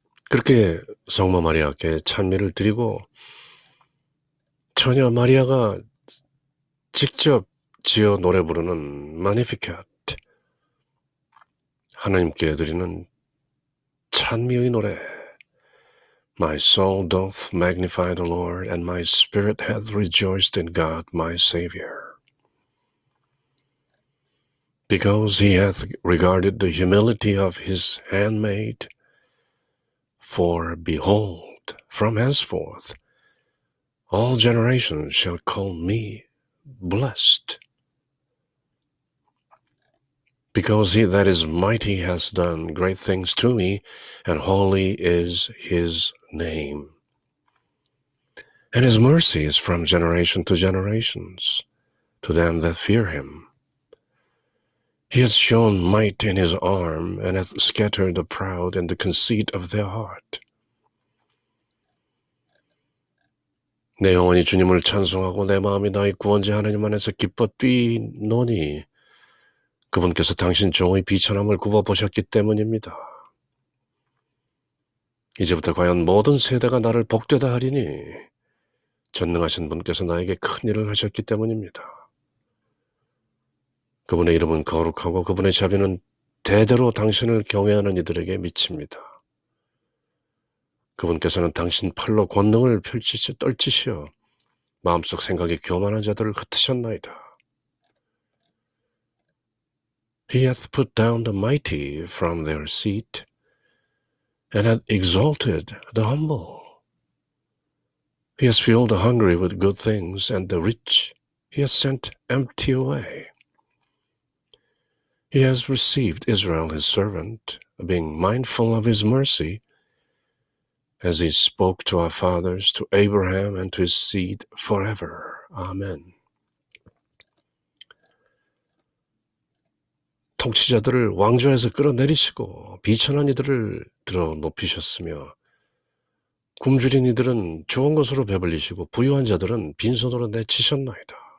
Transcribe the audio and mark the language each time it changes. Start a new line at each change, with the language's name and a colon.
Korean: 그렇게 성모 마리아께 찬미를 드리고 처녀 마리아가 직접 지어 노래 부르는 마니피켓, 하나님께 드리는 찬미의 노래,
English: My soul doth magnify the Lord, and my spirit hath rejoiced in God my Savior. Because he hath regarded the humility of his handmaid, for behold, from henceforth all generations shall call me blessed. Because he that is mighty has done great things to me, and holy is his name. And his mercy is from generation to generations, to them that fear him. He has shown might in his arm, and hath scattered the proud in the conceit of their heart.
Korean: 내 영혼이 주님을 찬송하고 내 마음이 나의 구원자 하나님 안에서 기뻐 뛰노니 그분께서 당신 종의 비천함을 굽어보셨기 때문입니다. 이제부터 과연 모든 세대가 나를 복되다 하리니 전능하신 분께서 나에게 큰 일을 하셨기 때문입니다. 그분의 이름은 거룩하고 그분의 자비는 대대로 당신을 경외하는 이들에게 미칩니다. 그분께서는 당신 팔로 권능을 떨치시어 마음속 생각이 교만한 자들을 흩으셨나이다.
English: He hath put down the mighty from their seat, and hath exalted the humble. He has filled the hungry with good things, and the rich he has sent empty away. He has received Israel his servant, being mindful of his mercy, as he spoke to our fathers, to Abraham, and to his seed forever. Amen.
Korean: 통치자들을 왕좌에서 끌어내리시고 비천한 이들을 들어 높이셨으며 굶주린 이들은 좋은 것으로 배불리시고 부유한 자들은 빈손으로 내치셨나이다.